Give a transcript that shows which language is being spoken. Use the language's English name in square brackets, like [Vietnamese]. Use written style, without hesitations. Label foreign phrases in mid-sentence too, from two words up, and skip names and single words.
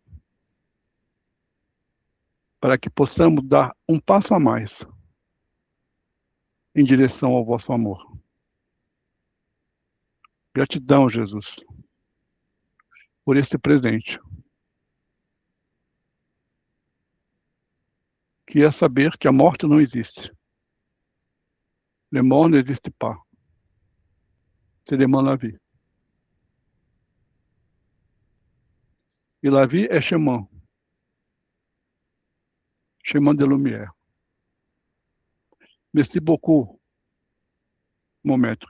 [Portuguese] para que possamos dar um passo a mais em direção ao vosso amor. Gratidão, Jesus, por esse presente, que é saber que a morte não existe. [French] Le mort n'existe pas. C'est demain la vie. Et la vie est chemin, chemin de lumière. Merci beaucoup, mon maître.